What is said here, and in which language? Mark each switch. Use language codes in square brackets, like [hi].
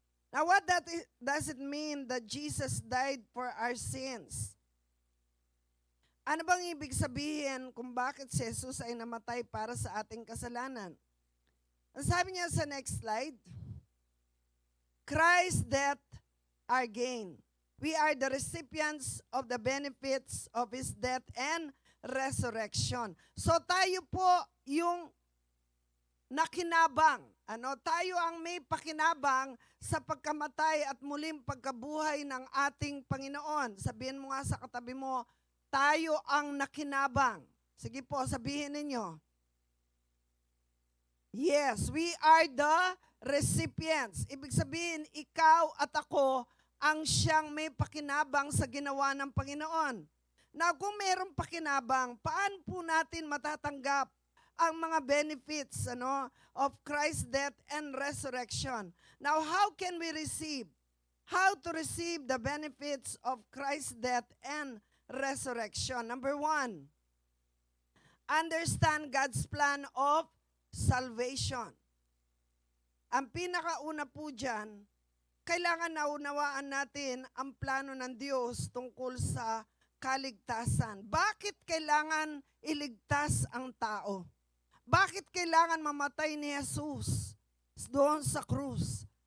[en] Now what does it mean that Jesus died for our sins? [tl] Ano bang ibig sabihin kung bakit si Jesus ay namatay para sa ating kasalanan? Ang sabi niya sa next slide, [en] Christ's death, our gain. We are the recipients of the benefits of His death and resurrection. [tl] So tayo po yung nakinabang. Tayo ang may pakinabang sa pagkamatay at muling pagkabuhay ng ating Panginoon. Sabihin mo nga sa katabi mo, tayo ang nakinabang. Sige po, sabihin ninyo. [en] Yes, we are the recipients. [tl] Ibig sabihin, ikaw at ako ang siyang may pakinabang sa ginawa ng Panginoon. Now, kung mayroong pakinabang, paano po natin matatanggap ang mga [en] benefits of Christ's death and resurrection? Now, how can we receive? How to receive the benefits of Christ's death and resurrection? Number 1, understand God's plan of salvation. [tl] Ang pinakauna po dyan, kailangan naunawaan natin ang plano ng Diyos tungkol sa kaligtasan. Bakit kailangan iligtas ang tao? Bakit kailangan mamatay ni Jesus doon sa krus?